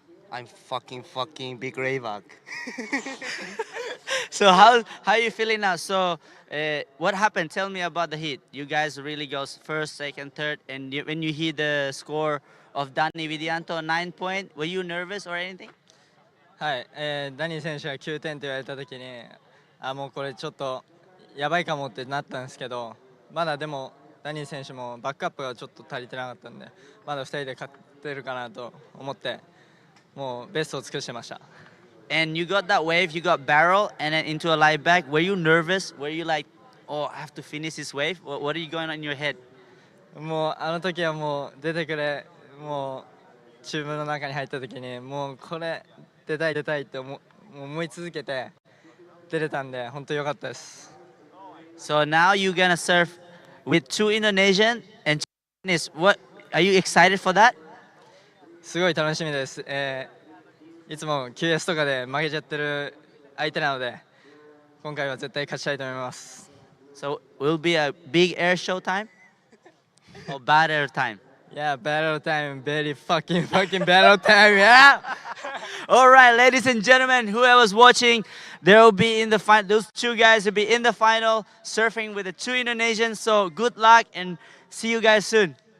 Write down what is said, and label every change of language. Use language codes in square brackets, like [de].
[en] I'm fucking big layback. So how are you feeling now? So what happened? Tell me about the hit. You guys really goes first, second, third, and when you hear the score of Danny Vidianto 9 point, were you nervous or anything? [ja] はい、ダニー選手が9点と言われた時に、もうこれちょっとやばいかもってなったんですけど、まだでもダニー選手もバックアップがちょっと足りてなかったんで、まだ2人で勝てるかなと思って、もうベストを尽くしてました。 [en] And you got that wave, you got barrel, and then into a lie back. Were you nervous? Were you like, oh, I have to finish this wave? What are you going on in your head? [ja] もうあの時はもう出てくれ、もうチューブの中に入った時にもうこれ出たいって思い続けて出れたんで本当良かったです。 [en] So now you're gonna surf with 2 Indonesian and Chinese. What are you excited for that? [ja] すごい楽しみです。いつも QS とかで負けちゃってる相手なので今回は絶対勝ちたいと思います。 [en] So will be a big air show time or bad air time? Yeah, battle time, very fucking battle time, yeah. All right, ladies and gentlemen, whoever's watching, they will be in the final. Those two guys will be in the final, surfing with the 2 Indonesians. So good luck and see you guys soon.